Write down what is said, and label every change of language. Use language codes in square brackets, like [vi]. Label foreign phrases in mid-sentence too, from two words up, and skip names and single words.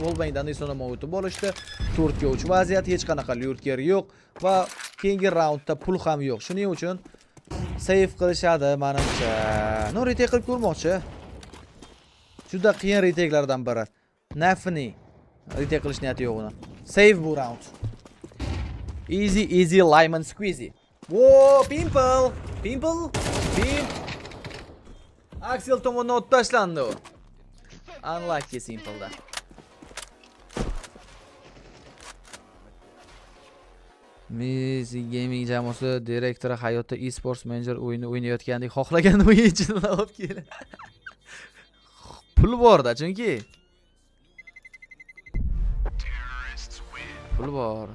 [uz] Wallbangdan esa o'tib olishdi. 4 ga 3 vaziyat, hech qanaqa lurker yo'q va keyingi raundda pul ham yo'q. Shuning uchun save qilishadi menimcha. No retake qilib ko'rmoqchi. Juda qiyin retake'lardan biri. Nafni retake qilish niyati yo'q uni. Save bu round. [en] Easy lemon squeezy. [uz] Whoa, Pimple. Axel tomonidan ot tashlandi u. Unlucky S1mple. BC Gaming jamoasi direktori hayotda [en] e-sports manager [uz] o'yini o'ynayotgandek xohlagan o'yinchini olib keldi. Pul borda chunki. Pul bor.